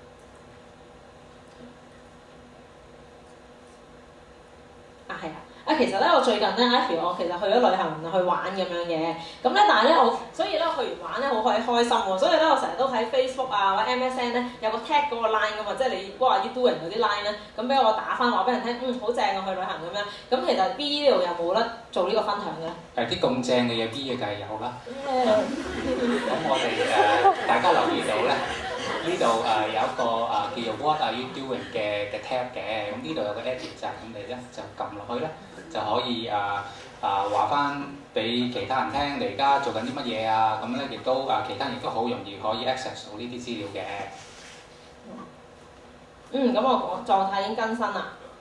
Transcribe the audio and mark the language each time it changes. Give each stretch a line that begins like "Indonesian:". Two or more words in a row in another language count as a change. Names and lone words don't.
Cantonese: 係啊。其實咧，我最近咧 ，Ivy 我其實去咗旅行去玩咁樣嘅，咁咧但係咧所以咧去完玩咧好開心喎，所以咧我成日都喺 Facebook 啊或者 MSN 咧有個 tag 嗰個 line 噶嘛，即係你嗰個
English: you doing
Cantonese: 嗰啲 line 咧，咁俾我打翻話俾人聽，好正啊去旅行咁樣，咁其實 B 呢度有冇得做呢個分享嘅？啲咁正嘅嘢 B 嘅梗係有啦。咁我哋大家留意到咧。呢度有一個叫做
English: What are you doing
Cantonese: 嘅 tab 嘅，咁呢度有個 edit 掣，咁你咧就撳落去咧，就可以話翻俾其他人聽，你而家做緊啲乜嘢啊？咁咧亦都其他人亦都好容易可以 access 到呢啲資料嘅。咁我狀態已經更新啦。